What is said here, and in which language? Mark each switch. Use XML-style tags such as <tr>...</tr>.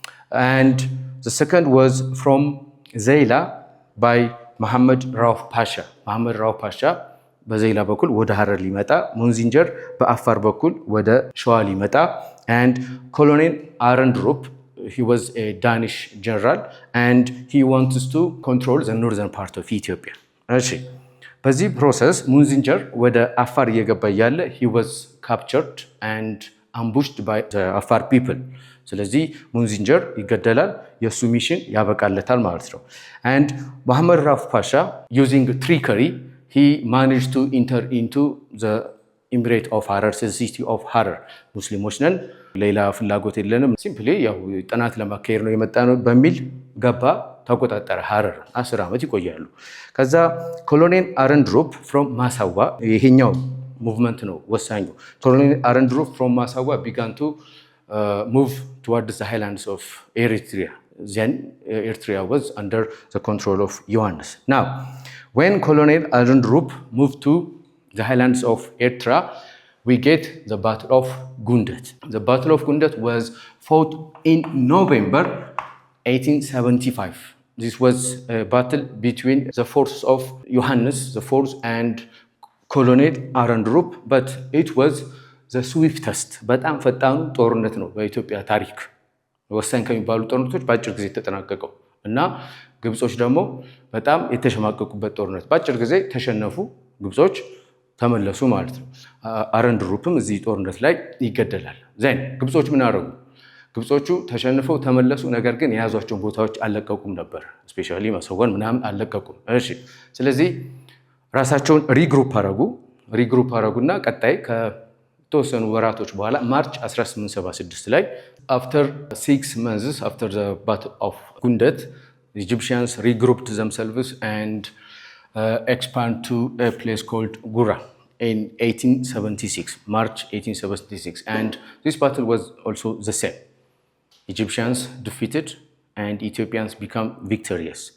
<en>And the second was from Zeila by Muhammad Rauf Pasha. Muhammad Rauf Pasha</en> <am>በዘይላ በኩል ወደ ሐረር ሊመጣ፣ ሙንዚንጀር በአፋር በኩል ወደ ሸዋ ሊመጣ፣</am> <en>and Colonel Arendrup, he was a Danish general, and he wants to control the northern part of Ethiopia.</en> <am>እሺ በዚህ ፕሮሰስ ሙንዚንጀር ወደ አፋር እየገባ ያለ</am> <en>he was captured and ambushed by the Afar people.</en> <am>ስለዚህ ሙንዚንጀር ይገደላል የሱ ሚሽን ያበቃለታል ማለት ነው</am> <en>and Muhammad Rauf Pasha using trickery he managed to enter into the Emirate of Harar</en> <am>the city of Harar ሙስሊሞች ነን ሌላ ፍላጎት የለንም ሲምፕሊ ያው ጥናት ለማካሄድ ነው የመጣነው በሚል ገባ ተቆጣጣረ ሐረር 10 ዓመት ይቆያሉ ከዛ ኮሎኔል አረንድሮፕ</am> <en>from Masawa</en> <am>ይሄኛው ሙቭመንት ነው ወሳኙ ኮሎኔል አረንድሮፕ</am> <en>from Masawa began to move towards the highlands of Eritrea then Eritrea was under the control of Yohannes now when Colonel Arendrup moved to the highlands of Eritrea we get the Battle of Gundet. The Battle of Gundet was fought in November 1875. This was a battle between the forces of Yohannes, the force, and Colonel Arendrup, but it was the swiftest.</en> <am>በጣም ፈጣኑ ጦርነት ነው በኢትዮጵያ ታሪክ ወሳኝ ከሚባሉ ጦርነቶች በአጭር ጊዜ ተጠናቀቀው እና ግብጾች ደግሞ በጣም የተሸማቀቁበት ጦርነት በአጭር ጊዜ ተሸነፉ ግብጾች ተመለሱ ማለት ነው አረንድሩፕም እዚህ ጦርነት ላይ ይገደላል ዘን ግብጾች ምን አደረጉ ግብጾቹ ተሸንፈው ተመለሱ ነገር ግን የያዟቸውን ቦታዎች አለቀቁም ነበር ስፔሻሊ መሰወን ምናምን አለቀቁም እሺ ስለዚህ ራሳቸውን ሪግሩፕ አረጉና ቀጣይ ከተወሰኑ ወራቶች በኋላ ማርች 1876 ላይ</am> <en>after 6 months after the battle of Gundet the Egyptians regrouped themselves and expand to a place called Gura in 1876, March 1876. And this battle was also the same. Egyptians defeated and Ethiopians become victorious.</en>